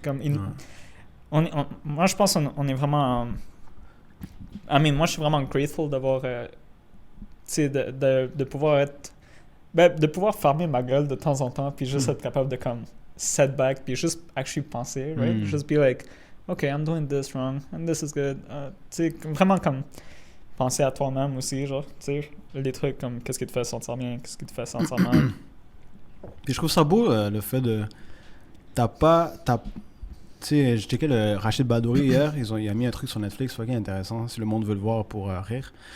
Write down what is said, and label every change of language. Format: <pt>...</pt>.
<fr>Comme moi, je pense qu'on est vraiment... moi, je suis vraiment grateful d'avoir... tu sais, de pouvoir être... de pouvoir fermer ma gueule de temps en temps, puis juste être capable de, comme, setback, puis juste actually penser, right?</fr> <en>Just be like, OK, I'm doing this wrong, and this is good.</en> <fr>Tu sais, vraiment comme penser à toi-même aussi, genre, tu sais, les trucs comme qu'est-ce qui te fait sentir bien, qu'est-ce qui te fait sentir mal. Puis je trouve ça beau, le fait de... Tu sais, j'ai checké le Rachid Badouri hier, il a mis un truc sur Netflix, fucking intéressant, si le monde veut le voir pour rire.</fr>